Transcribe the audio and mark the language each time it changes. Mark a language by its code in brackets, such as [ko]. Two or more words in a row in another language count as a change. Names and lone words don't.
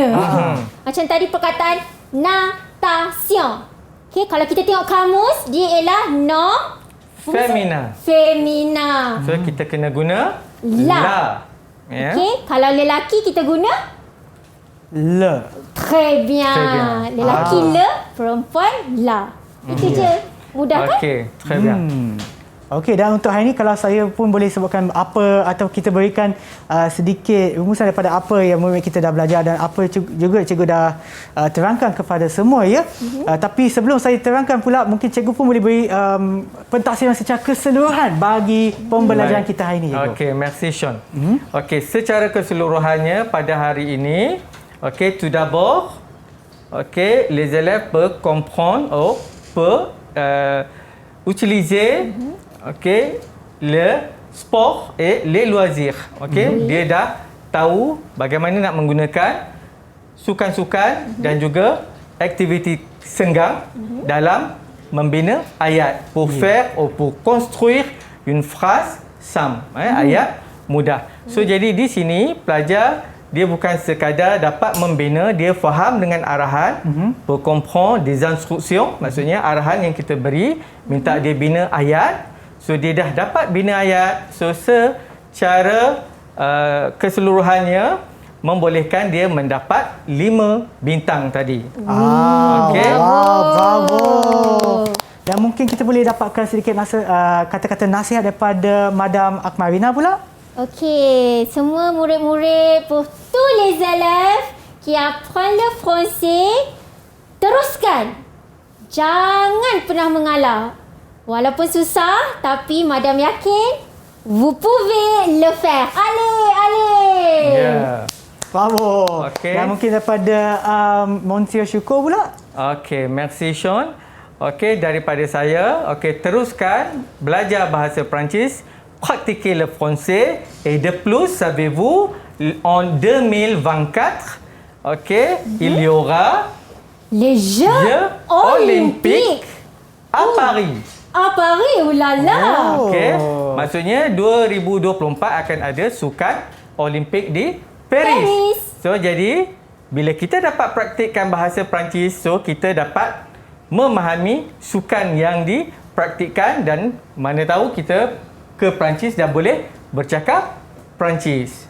[ms] Macam tadi perkataan natation. Okey, kalau kita tengok kamus, dia ialah nom [fr] Femina. femina. [ms] So kita kena guna [fr] La. [ms] Ya. Okey, kalau lelaki kita guna [fr] Le. très bien. Très bien. [ms] Lelaki le, perempuan la. Itu je. Mudah kan? Okey, [fr] très bien. [ms] Okey, dan untuk hari ini kalau saya pun boleh sebutkan apa atau kita berikan sedikit rumusan daripada apa yang murid kita dah belajar dan apa juga cikgu dah terangkan kepada semua ya. Tapi sebelum saya terangkan pula, mungkin cikgu pun boleh beri pentafsiran secara keseluruhan bagi pembelajaran Baik. kita hari ini. Cikgu. Okey, merci Sean. Okey, secara keseluruhannya pada hari ini, okey, [fr] tout d'abord, okey, les élèves peuvent comprendre ou peuvent utiliser okey, le sport et les loisirs. [ms] Okey, dia dah tahu bagaimana nak menggunakan sukan-sukan dan juga aktiviti senggang dalam membina ayat [fr] pour faire ou pour construire une phrase simple, [ms] ayat mudah. So jadi di sini pelajar dia bukan sekadar dapat membina, dia faham dengan arahan, [fr] pour comprendre des instructions, [ms] maksudnya arahan yang kita beri, minta dia bina ayat. So dia dah dapat bina ayat. So secara keseluruhannya membolehkan dia mendapat 5 bintang tadi. Okey. Wow, bravo. Dan mungkin kita boleh dapatkan sedikit kata-kata nasihat daripada Madam Akmarina pula. Okey, semua murid-murid, [fr] pour tous les élèves qui apprennent le français, [ms] teruskan. Jangan pernah mengalah. Walaupun susah, tapi Madam yakin [fr] vous pouvez le faire. Allez, allez. [ms] Ya. [fr] Bravo. [ms] Okey. Dan mungkin daripada Monsieur Syukur pula. Okey, merci Sean. Okey, daripada saya, okey, teruskan belajar bahasa Perancis, [fr] pratiquez le français et de plus, savez-vous, en 2024, okey, il y aura Les Jeux Jeux Olympiques à Paris. À Paris, oulala. [ms] Okey, maksudnya 2024 akan ada sukan Olimpik di Paris. Paris. So jadi bila kita dapat praktikkan bahasa Perancis, so kita dapat memahami sukan yang dipraktikkan dan mana tahu kita ke Perancis dah boleh bercakap Perancis.